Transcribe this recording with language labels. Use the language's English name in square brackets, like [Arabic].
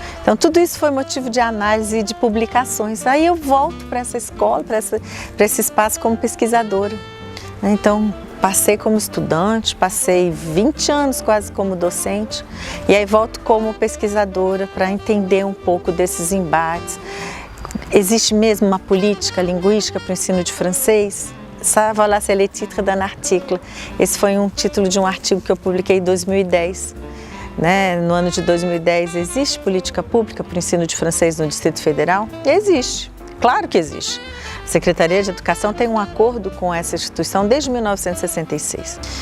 [Portuguese] Então, tudo isso foi motivo de análise e de publicações. Aí eu volto para essa escola, para esse espaço como pesquisadora. Então, passei como estudante, passei 20 anos quase como docente, e aí volto como pesquisadora para entender um pouco desses embates. Existe mesmo uma política linguística para o ensino de francês? [French] Ça, voilà, c'est le titre d'un article. [Portuguese] Esse foi um título de um artigo que eu publiquei em 2010. Né? No ano de 2010, existe política pública para o ensino de francês no Distrito Federal? Existe, claro que existe. A Secretaria de Educação tem um acordo com essa instituição desde 1966.